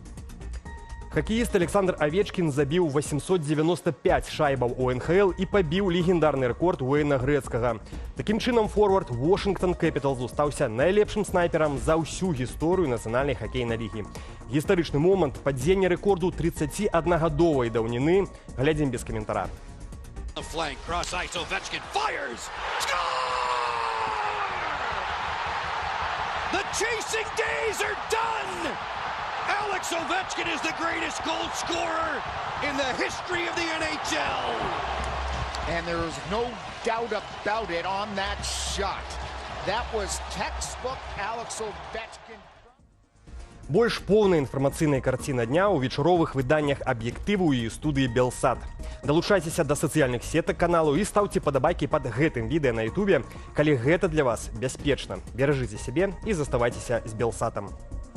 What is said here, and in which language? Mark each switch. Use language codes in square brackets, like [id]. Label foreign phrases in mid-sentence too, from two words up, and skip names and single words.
[be] Хакеіст Александр Авечкін забіў 895 шайбаў у НХЛ і пабіў легендарны рэкорд Уэйна Грэцкага. Такім чынам форвард Washington Capitals стаўся найлепшым снайперам за ўсю гісторыю нацыянальнай хакейнай лігі. Гістарычны момант падзення рэкорду 31-гадовай даўніны глядзім без каментара. [en] The flank, cross ice, Ovechkin fires! Score! The chasing days are done! Alex Ovechkin is the greatest goal scorer in the history of the NHL! And there is no doubt about it on that shot. That was textbook Alex Ovechkin. [be] Больш поўная інфармацыйная карціна дня ў вечаровых выданнях аб'ектыву і студыі Белсат. Далучайцеся да сацыяльных сетак каналу і стаўце падабайкі пад гэтым відэа на Ютубе, калі гэта для вас бяспечна. Беражыце сябе і заставайцеся з Белсатам.